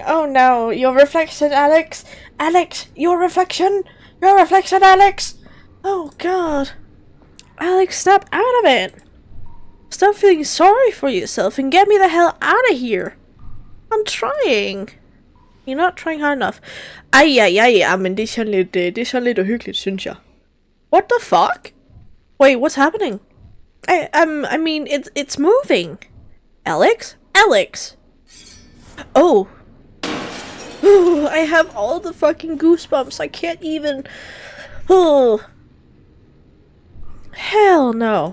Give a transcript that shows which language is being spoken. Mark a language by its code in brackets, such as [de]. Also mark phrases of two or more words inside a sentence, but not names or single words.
[en] Oh no, your reflection, Alex. Alex, your reflection. Your reflection, Alex. Oh god. Alex, snap out of it. Stop feeling sorry for yourself and get me the hell out of here. I'm trying. You're not trying hard enough. [da] Men det er sådan lidt uhyggeligt, synes jeg. [en] What the fuck? Wait, what's happening? I mean, it's moving. Alex? Alex! Oh. Ooh, I have all the fucking goosebumps. I can't even... Oh. Hell no.